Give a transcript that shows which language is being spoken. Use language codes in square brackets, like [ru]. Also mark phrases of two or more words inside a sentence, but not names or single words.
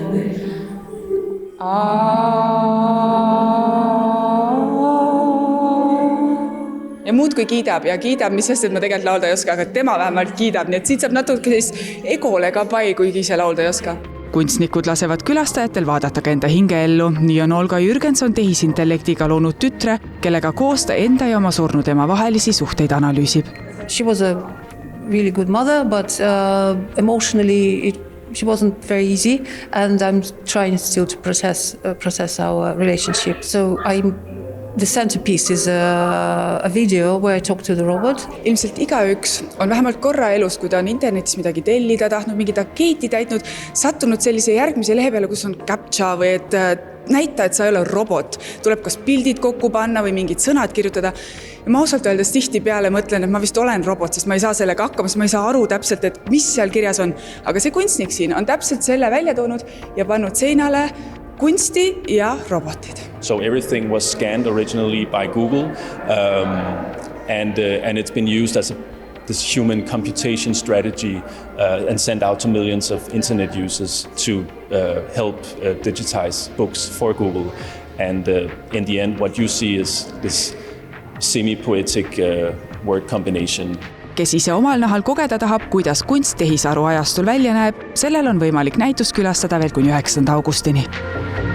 [et] Ja muud kui kiidab ja kiidab, mis sest, et ma tegelikult laulda ei oska, aga tema vähemalt kiidab, nii et siit saab natuke egole ka pai, kuigi ise laulda ei oska. Kunstnikud lasevad külastajatel vaadata ka enda hinge ellu. Nii on Olga Jürgenson tehisintellektiga loonud tütre, kellega koos ta enda ja oma surnud ema vahelisi suhteid analüüsib. [en] She was a really good mother, but emotionally she wasn't very easy, and I'm trying still to process our relationship. So the centerpiece is a video where I talk to the robot. [et] Ilmselt igaüks on vähemalt korra elus, kui ta on internetis midagi tellida, tahtnud mingit ankeeti täitnud, sattunud sellise järgmise lehe peale, kus on captcha või et näita, et sa ei ole robot. Tuleb kas pildid kokku panna või mingid sõnad kirjutada. Ja ma ausalt öeldes tihti peale mõtlen, et ma vist olen robot, sest ma ei saa sellega hakkama, sest ma ei saa aru täpselt, et mis seal kirjas on. Aga see kunstnik siin on täpselt selle välja toonud ja pannud seinale kunsti ja robotid. [en] So everything was scanned originally by Google and it's been used as this human computation strategy and sent out to millions of internet users to help digitize books for Google. And in the end, what you see is this semi-poetic word combination. [et] Kes ise omal nahal kogeda tahab, kuidas kunst tehisaru ajastul välja näeb, sellel on võimalik näitust külastada veel kuni 9. augustini.